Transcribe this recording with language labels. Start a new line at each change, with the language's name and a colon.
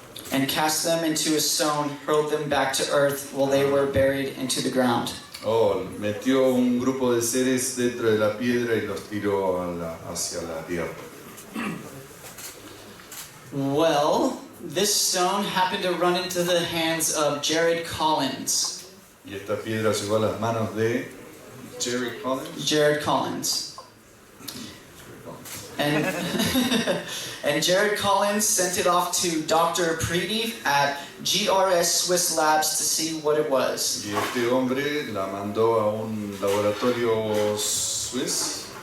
English: And cast them into a stone, hurled them back to earth while they were buried into the ground.
Spanish: Metió un grupo de seres dentro de la piedra y los tiró hacia la tierra.
English: Well, this stone happened to run into the hands of Jared Collins.
Spanish: Y esta piedra llegó a las manos de Jared Collins.
English: And, and Jared Collins sent it off to Dr. Preety at GRS Swiss Labs to see what it was.
Spanish: Y este hombre la mandó a un laboratorio suizo.